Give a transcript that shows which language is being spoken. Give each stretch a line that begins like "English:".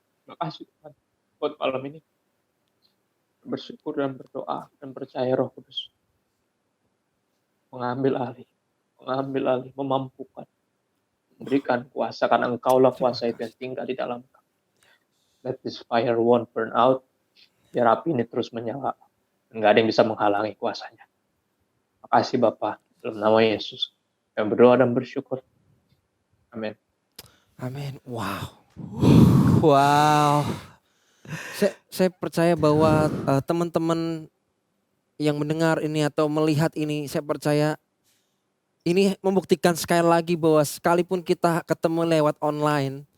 Indonesian: Makasih Tuhan buat malam ini. Bersyukur dan berdoa dan percaya Roh Kudus mengambil alih, memampukan, memberikan kuasa, karena Engkaulah kuasa itu yang tinggal di dalam kami.
English: Let this fire won't burn out.
Indonesian: Biar api ini terus menyala. Dan gak ada yang bisa menghalangi kuasanya. Makasih Bapa, dalam nama Yesus. Kami berdoa dan bersyukur. Amin. Amin. Wow. Wow. Saya percaya bahwa teman-teman yang mendengar ini atau melihat ini, saya percaya ini membuktikan sekali lagi bahwa sekalipun kita ketemu lewat online,